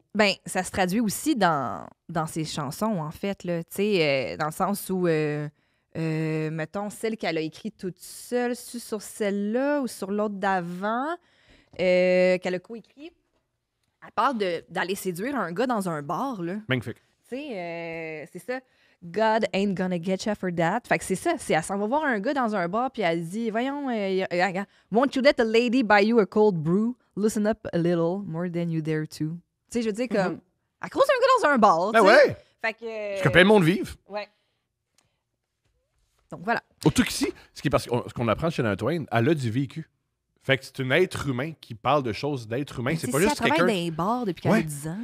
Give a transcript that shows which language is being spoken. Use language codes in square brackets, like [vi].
[fr] Ben, ça se traduit aussi dans ses chansons, en fait, là. Tu sais, dans le sens où, mettons, celle qu'elle a écrite toute seule, sur celle-là ou sur l'autre d'avant, qu'elle a coécrit, elle parle d'aller séduire un gars dans un bar, là. Magnifique. Tu sais, c'est ça. [en] God ain't gonna get you for that. [fr] Fait que c'est ça. Elle s'en va voir un gars dans un bar, puis elle dit, voyons, [en] won't you let a lady buy you a cold brew? Listen up a little, more than you dare to. [fr] Tu sais, je veux dire, comme, elle croise un gars dans un bar. Ben ouais. Fait que. Parce que plein de monde vive. Ouais. Donc voilà. Au truc ici, ce qu'on apprend chez Shania Twain, elle a du vécu. Fait que c'est un être humain qui parle de choses d'être humain. C'est pas juste quelqu'un... Elle travaille dans les bars depuis qu'elle a 10 ans.